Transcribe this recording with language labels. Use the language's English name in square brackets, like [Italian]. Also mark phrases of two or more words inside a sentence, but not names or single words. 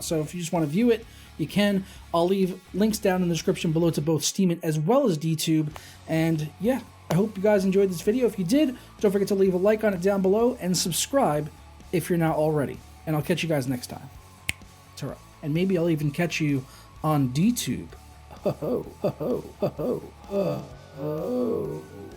[English] So if you just want to view it, you can. I'll leave links down in the description below to both Steemit as well as DTube. And yeah, I hope you guys enjoyed this video. If you did, don't forget to leave a like on it down below and subscribe if you're not already. And I'll catch you guys next time. Ta-ra. And maybe I'll even catch you on DTube. Ho ho ho ho ho ho ho.